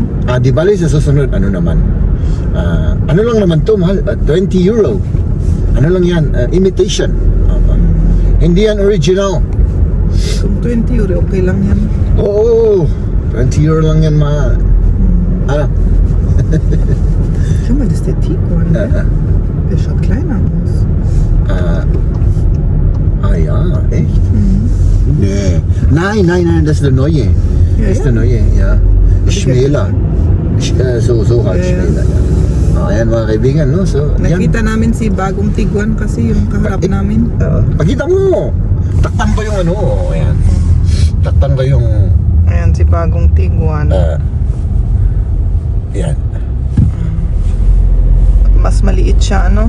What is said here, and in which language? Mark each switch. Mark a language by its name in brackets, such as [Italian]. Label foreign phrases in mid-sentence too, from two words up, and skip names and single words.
[Filipino] Di bali sa susunod, ano naman? Ano lang naman to, mahal? 20 euro. Ano lang yan? Imitation. Hindi yan original. Kung 20 euro, okay lang yan. Oo, 20 euro lang yan, mahal. Ano? [German] Schau mal, das ist der Tiguan, ne? Der schaut kleiner aus. Ja, echt? Nee. Nein, das ist der neue. Ja, Das ist der ja. neue, ja. Schmäler. So halt Ja, ja. schmäler, ja. [Filipino] Ayan mga kaibigan, no? So, yan. Nakita namin si bagong Tiguan kasi yung kaharap namin. Pakita mo! Takpan ko yung ano, ayan. Takpan ko yung, Ayan, si bagong Tiguan. yan. Mas maliit siya, ano?